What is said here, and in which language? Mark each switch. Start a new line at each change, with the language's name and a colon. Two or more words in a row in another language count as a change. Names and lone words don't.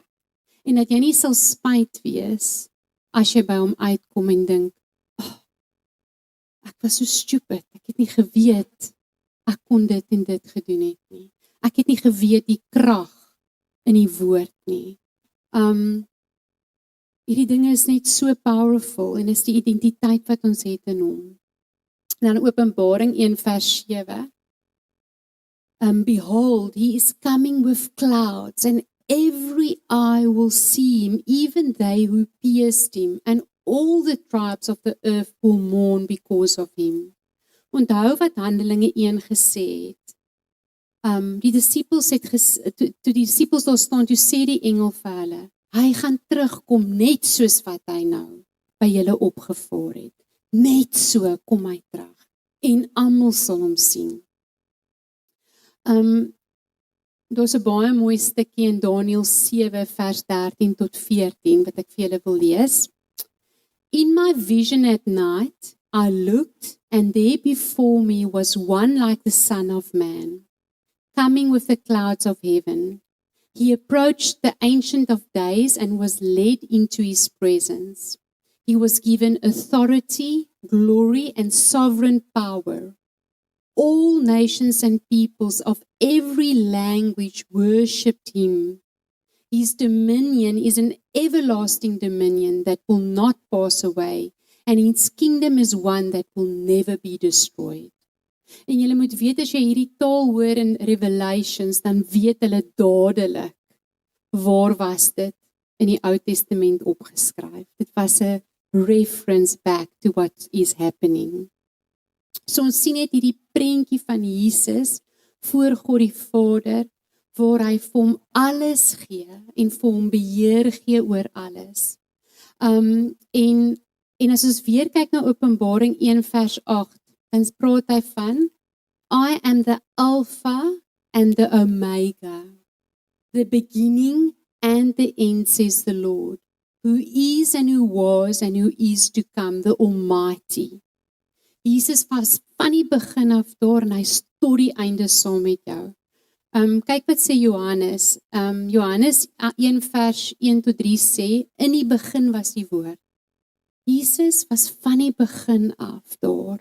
Afrikaans: En dat jy nie sal spyt wees, as jy by hom uitkom en dink, ek was so stupid, ek het nie geweet, ek kon dit en dit gedoen het nie. Ek het nie geweet die krag in die woord nie. Hierdie dinge is net so powerful, en is die identiteit wat ons het in hom. Dan Openbaring 1 vers 7,
English: behold, he is coming with clouds, and every eye will see him, even they who pierced him, and all the tribes of the earth will mourn because of him.
Afrikaans: Onthou wat Handelinge 1 gesê het. Die disciples het toe die disciples daar staan, toe sê die engel vir hulle, hy gaan terugkom net soos wat hy nou by julle opgevaar het. Net so kom hy terug. En almal sal hom sien. Daar's 'n baie mooi stukkie in Daniël 7 vers 13 tot 14 wat ek vir julle wil lees.
English: In my vision at night, I looked, and there before me was one like the Son of Man, coming with the clouds of heaven. He approached the Ancient of Days and was led into his presence. He was given authority, glory, and sovereign power. All nations and peoples of every language worshipped him. His dominion is an everlasting dominion that will not pass away, and his kingdom is one that will never be destroyed.
Afrikaans: En julle moet weet, as jy hierdie taal hoor in Revelations, dan weet hulle dadelik, waar was dit in die Ou Testament opgeskryf. Dit was 'n
English: reference back to what is happening.
Afrikaans: So ons sien net hierdie prentjie van Jesus voor God die Vader, waar hy vir hom alles gee en vir hom beheer gee oor alles. En as ons weer kyk na Openbaring 1 vers 8, dan praat hy van,
English: I am the Alpha and the Omega, the beginning and the end, says the Lord, who is and who was and who is to come, the Almighty.
Afrikaans: Jesus was van die begin af daar, en hy is tot die einde saam met jou. Kyk wat sê Johannes. Johannes 1 vers 1 tot 3 sê, in die begin was die woord. Jesus was van die begin af daar.